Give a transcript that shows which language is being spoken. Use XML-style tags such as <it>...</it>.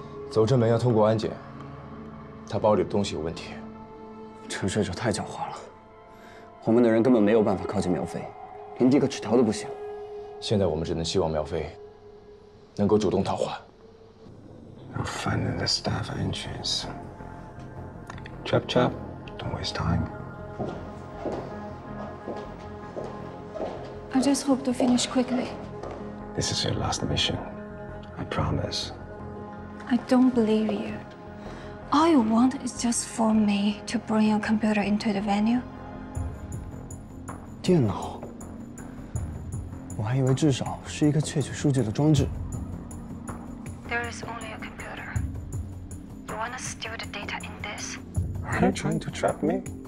<zh>走这门要通过安检，他包里的东西有问题。沉睡者太狡猾了，我们的人根本没有办法靠近苗飞，连递个纸条都不行。现在我们只能希望苗飞能够主动讨还。</zh> <en>You'll find in the staff entrance. Chop chop. Don't waste time. I just hope to finish quickly. This is your last mission. I promise. I don't believe you. All you want is just for me to bring a computer into the venue?</en> <zh>电脑？我还以为至少是一个窃取数据的装置。</zh> <en>There is only a computer. You want to steal the data in this? Are you trying to trap me?</en>